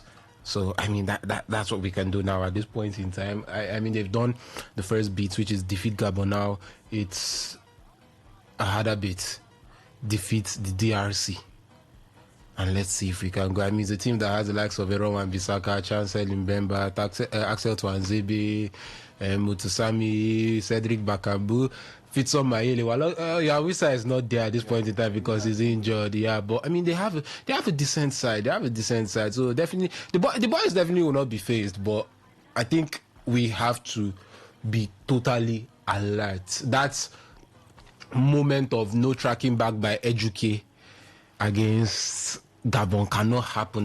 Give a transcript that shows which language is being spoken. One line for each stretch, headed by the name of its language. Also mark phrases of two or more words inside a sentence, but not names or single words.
English: So, I mean, that's what we can do now at this point in time. I mean, they've done the first bit, which is defeat Gabon. Now it's a harder bit, defeat the DRC. and let's see if we can go. I mean, it's a team that has the likes of Eron Wan-Bissaka, Chancel Mbemba, Axel Twanzebe, Mutusami, Cedric Bakambu, Fitson Mayele. Well, Wisa is not there at this point in time because he's injured. Yeah, but I mean, they have a decent side. So definitely, the boys definitely will not be phased. But I think we have to be totally alert. That moment of no tracking back by Eduke against Gabon cannot happen.